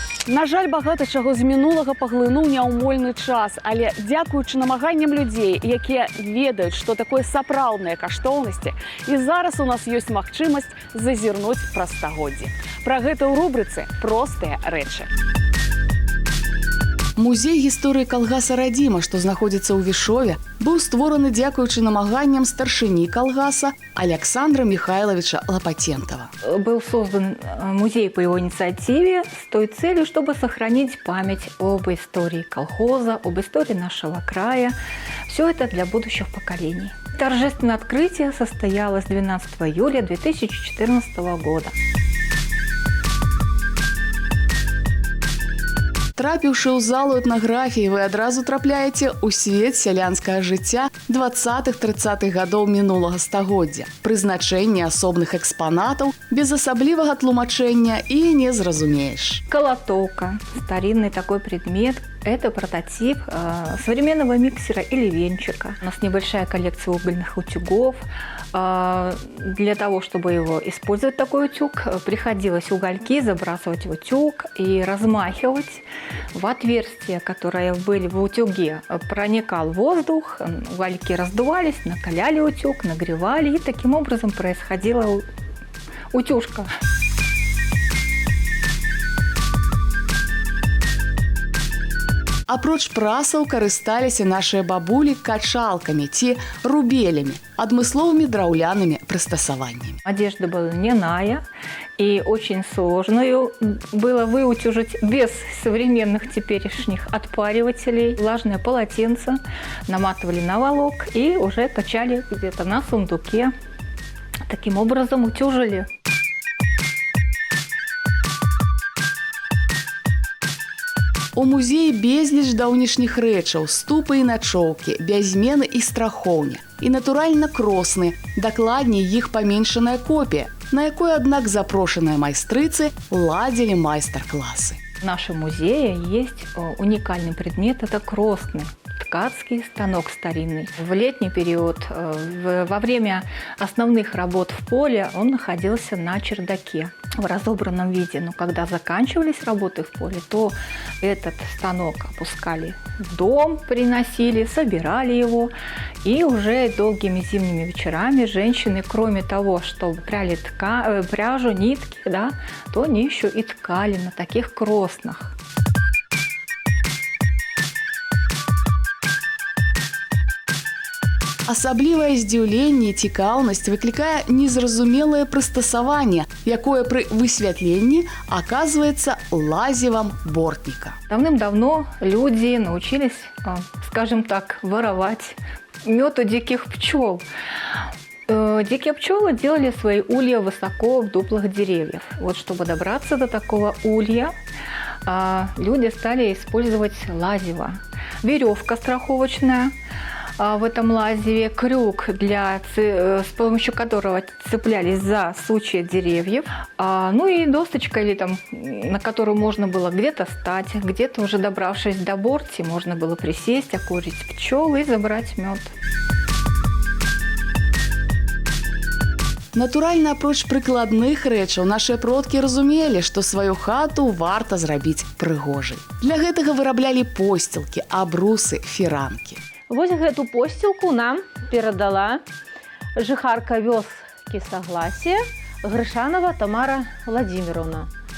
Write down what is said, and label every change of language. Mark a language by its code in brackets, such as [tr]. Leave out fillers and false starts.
[be] На жаль, багата чаго з мінулага паглынуў няўмольны час, але дзякуючы намаганням людзей, якія ведаюць, што такое сапраўдныя каштоўнасці, і зараз у нас ёсць магчымасць зазірнуць праз стагоддзі. Пра гэта ў рубрыцы «Простыя рэчы». Музей гісторыі калгаса «Радзіма», што знаходзіцца ў Вішове, быў створаны дзякуючы намаганням старшыні калгаса Александра Михайловича Лопатентова. [ru] Был создан музей по его инициативе с той целью, чтобы сохранить память об истории колхоза, об истории нашего края. Все это для будущих поколений. Торжественное открытие состоялось 12 июля 2014 года. [be] Трапіўшы ў залу этнаграфіі, вы адразу трапляеце ў свет сялянскага жыцця 20-30-х гадоў мінулага стагоддзя. Прызначэнне асобных экспанатаў без асаблівага тлумачэння і не зразумееш. [ru] Колотовка, старинный такой предмет. Это прототип современного миксера или венчика. У нас небольшая коллекция угольных утюгов. Для того, чтобы его использовать, такой утюг, приходилось угольки забрасывать в утюг и размахивать. В отверстия, которые были в утюге, проникал воздух, угольки раздувались, накаляли утюг, нагревали, и таким образом происходила утюжка. [be] Апроч прасаў карысталіся нашыя бабулі качалкамі ці рубелямі, адмысловымі драўлянымі прыстасаваннямі. [ru] Одежда была льняная, и очень сложно ее было выутюжить без современных теперешних отпаривателей. Влажное полотенце наматывали на волок и уже качали где-то на сундуке. Таким образом утюжили. [be] У музеі безліч даўнішніх рэчаў, ступы і начоўкі, бязмены і страхоўня. І, натуральна, кросны, дакладней іх паменшаная копія, на якой, аднак, запрошаныя майстрыцы ладзілі майстар-класы. [ru] В нашем музее есть уникальный предмет – это кросный ткацкий станок старинный. В летний период, во время основных работ в поле, он находился на чердаке в разобранном виде. Но когда заканчивались работы в поле, то этот станок опускали в дом, приносили, собирали его. И уже долгими зимними вечерами женщины, кроме того, что пряли пряжу, нитки, да, то они еще и ткали на таких кроснах. Асаблівае здзіўленне і цікаўнасць выклікае незразумелае прыстасаванне, якое пры высвятленні аказваецца лазевам бортніка. Давным-давно люди научились, скажем так, воровать мед у диких пчел. Дикие пчелы делали свои улья высоко в дуплах деревьев. Вот чтобы добраться до такого улья, люди стали использовать лазево. Веревка страховочная в этом лазеве, крюк, с помощью которого цеплялись за сучья деревьев, ну и досточка, или там, на которую можно было где-то стать, где-то уже добравшись до борти, можно было присесть, окурить пчел и забрать мед. [be] Натуральна, апроч прыкладных рэчаў, нашыя продкі разумелі, што сваю хату варта зрабіць прыгожай. Для гэтага выраблялі посцілкі, абрусы, фіранкі. Вось гэту посцілку нам перадала жыхарка вёскі Сагласія Грышанова Тамара Владимировна.